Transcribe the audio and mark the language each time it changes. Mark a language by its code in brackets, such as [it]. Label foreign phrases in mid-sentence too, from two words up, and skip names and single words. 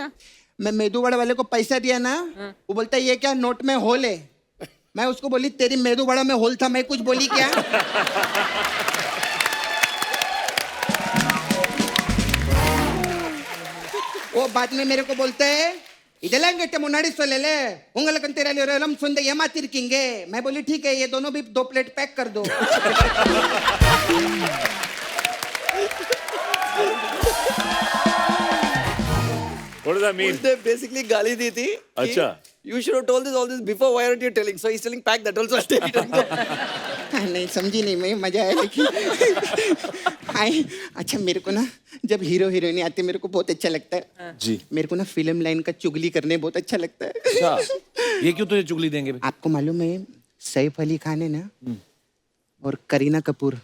[hi] मैं मेदू वड़ा वाले को पैसा दिया ना वो बोलता है ये क्या नोट में होल है मैं उसको बोली तेरी मेदू वड़ा में होल था मैं कुछ बोली क्या वो बाद में मेरे को बोलते है [ta] இதெல்லாம் கிட்ட முன்னாடி சொல்லல உங்களுக்கு தெரியல சொந்த ஏமாத்திருக்கீங்க [hi] मैं बोली ठीक है ये दोनों भी 2 प्लेट पैक कर दो [en] What does that mean? [hi] उसने बेसिकली गाली दी थी अच्छा। [en] you should have told this all this before why are you telling so he is telling pack that also take it [hi] नहीं समझी नहीं मैं मजा आया लेकिन हाय अच्छा मेरे को ना जब [en] hero heroine [hi] आते मेरे को बहुत अच्छा लगता है जी मेरे को ना [en] film line [hi] का चुगली करने बहुत अच्छा लगता है अच्छा ये क्यों तुझे चुगली देंगे बे? आपको मालूम है सैफ अली खान है ना और करीना कपूर